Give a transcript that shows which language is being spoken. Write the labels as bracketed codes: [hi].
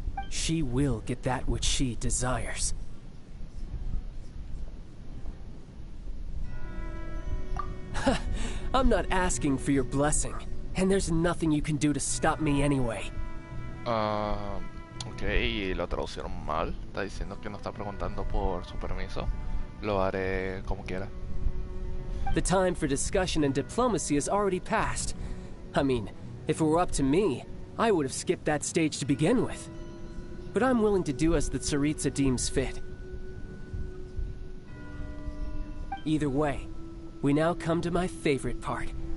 [en] She will get that which she desires. I'm not asking for your blessing, and there's nothing you can do to stop me anyway. [es] Ok, y lo traducieron mal. Está diciendo que no está preguntando por su permiso. Lo haré como quiera. [en] The time for discussion and diplomacy has already passed. I mean, if it were up to me, I would have skipped that stage to begin with. But I'm willing to do as the Tsaritsa deems fit. Either way, we now come to my favorite part.